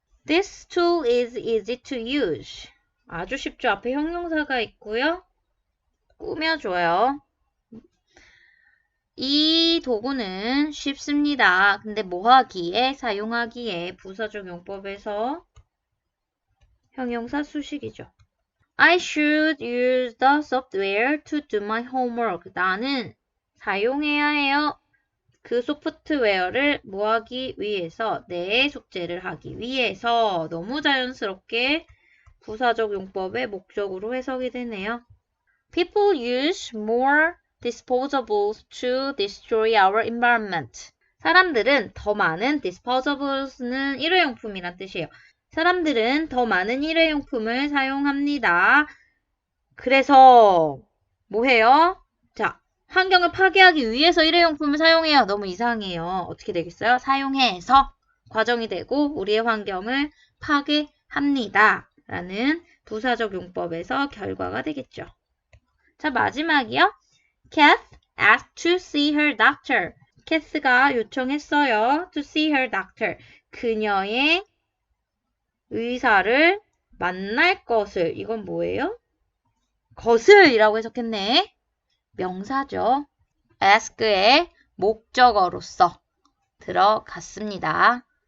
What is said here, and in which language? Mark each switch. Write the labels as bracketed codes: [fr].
[en] This tool is easy to use. [ko] 아주 쉽죠. 앞에 형용사가 있고요. 꾸며줘요. 이 도구는 쉽습니다. 근데 뭐 하기에? 사용하기에 부사적 용법에서 형용사 수식이죠. [en] I should use the software to do my homework. [ko] 나는 사용해야 해요. 그 소프트웨어를 뭐 하기 위해서? 내 숙제를 하기 위해서. 너무 자연스럽게 부사적 용법의 목적으로 해석이 되네요. [en] People use more disposables to destroy our environment. [ko] 사람들은 더 많은 disposables는 일회용품이란 뜻이에요. 사람들은 더 많은 일회용품을 사용합니다. 그래서 뭐 해요? 자, 환경을 파괴하기 위해서 일회용품을 사용해요. 너무 이상해요. 어떻게 되겠어요? 사용해서 과정이 되고 우리의 환경을 파괴합니다. 라는 부사적 용법에서 결과가 되겠죠. 자, 마지막이요. [en] Kath asked to see her doctor. [ko] Kath가 요청했어요. [en] To see her doctor. [ko] 그녀의 의사를 만날 것을. 이건 뭐예요? 것을이라고 해석했네. 명사죠. ask의 목적어로서 들어갔습니다.